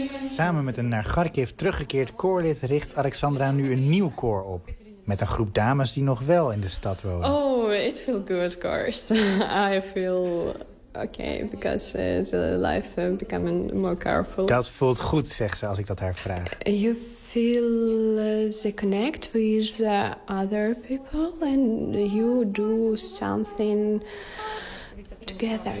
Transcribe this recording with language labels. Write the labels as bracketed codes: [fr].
[nl] Samen met een naar Kharkiv teruggekeerd koorlid richt Alexandra nu een nieuw koor op. Met een groep dames die nog wel in de stad wonen. [en] Oh, it feels good, Kars. I feel okay, because the life becoming more careful. [nl] Dat voelt goed, zegt ze als ik dat haar vraag. [en] You feel the connect with other people and you do something together.